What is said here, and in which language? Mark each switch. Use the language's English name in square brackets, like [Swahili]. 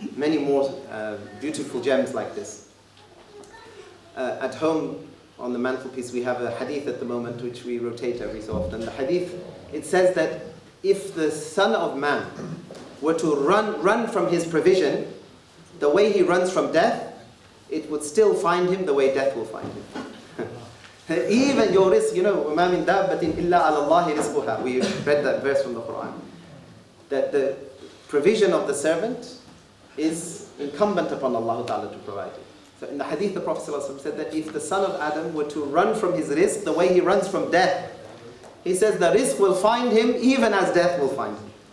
[English] Many more beautiful gems like this. At home, on the mantelpiece, we have a hadith at the moment which we rotate every so often. The hadith, it says that if the Son of Man were to run from his provision, the way he runs from death, it would still find him the way death will find him. Even your rizq, [Arabic] وَمَا مِن دَابَّةٍ إِلَّا عَلَى اللَّهِ رِزْقُهَا. [English] We read that verse from the Qur'an. That the provision of the servant is incumbent upon Allah Ta'ala to provide it. So in the hadith, the Prophet ﷺ said that if the son of Adam were to run from his rizq the way he runs from death, he says the rizq will find him even as death will find him.